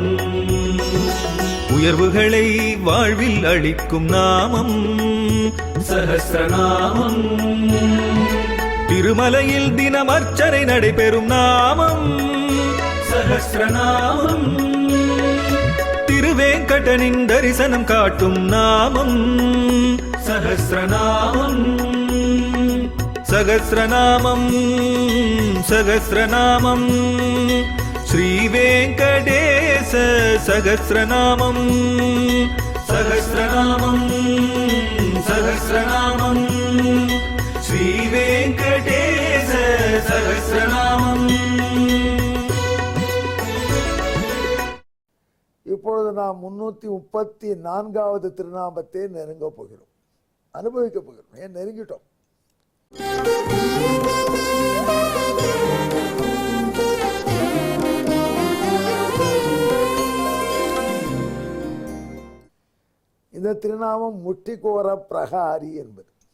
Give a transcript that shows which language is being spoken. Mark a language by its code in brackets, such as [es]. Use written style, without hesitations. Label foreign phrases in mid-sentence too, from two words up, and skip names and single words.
[ta] உயர்வுகளை வாழ்வில் அளிக்கும் நாமம் சஹஸ்ரநாமம். திருமலையில் தினம் அர்ச்சனை நடைபெறும் நாமம் சஹஸ்ரநாமம். திருவேங்கடனின் தரிசனம் காட்டும் நாமம் சஹஸ்ரநாமம். [sa] सहस्रनामं सहस्रनामं श्रीवेङ्कटेश सहस्रनामं सहस्रनामं सहस्रनामं श्रीवेङ्कटेश सहस्रनामं। [ta] இப்பொழுது நாம் 334வது திருநாமத்தை நெருங்க போகிறோம், அனுபவிக்க போகிறோம். ஏன் நெருங்கிட்டோம்? இந்த திருநாமம் முட்டிக்கோர பிரகாரி என்பது.